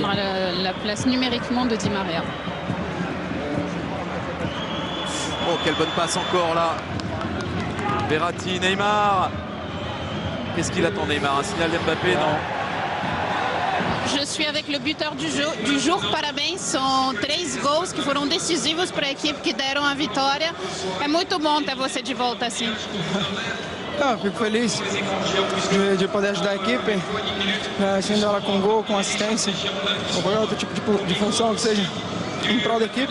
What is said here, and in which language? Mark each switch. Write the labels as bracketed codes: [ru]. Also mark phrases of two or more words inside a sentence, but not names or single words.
[fr] Prendra la place numériquement de Di Maria. Oh, quelle bonne passe encore là. Verratti, Neymar. Qu'est-ce qu'il attend Neymar? Un signal d'Mbappé? Non. Je suis avec le buteur du jour. [pt] Parabéns, são 3 gols que foram decisivos para a equipe que deram a vitória. É muito bom ter você de volta assim. Fico feliz de poder ajudar a equipe, sendo ela com gol, com assistência, ou qualquer outro tipo de função que seja em prol da equipe.